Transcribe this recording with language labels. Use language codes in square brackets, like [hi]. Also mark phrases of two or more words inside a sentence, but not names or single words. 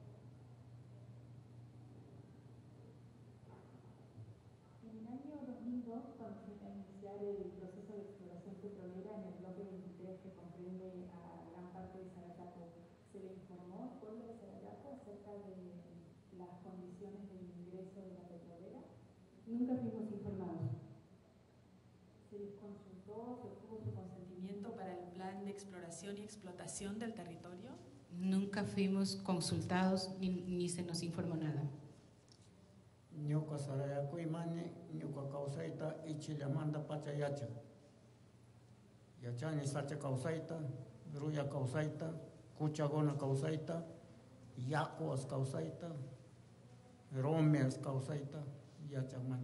[es] En el año 2002, cuando se iba a iniciar el proceso de exploración petrolera en el bloque 23, que comprende a gran parte de Sarayaku, ¿se le informó al pueblo de Sarayaku acerca de las condiciones de ingreso de la petrolera? Nunca fuimos informados. ¿Se les consultó, se obtuvo su consentimiento para el plan de exploración y explotación del territorio? Nunca fuimos consultados ni se nos informó nada. [qu] Ñuka Sarayaku imani, ñuka kawsayta ichilamanta pachayacha. Yachani sacha kawsayta, ruya kawsayta, kuchagona kawsayta, yakuas kawsayta, romeas kawsayta, yachamani.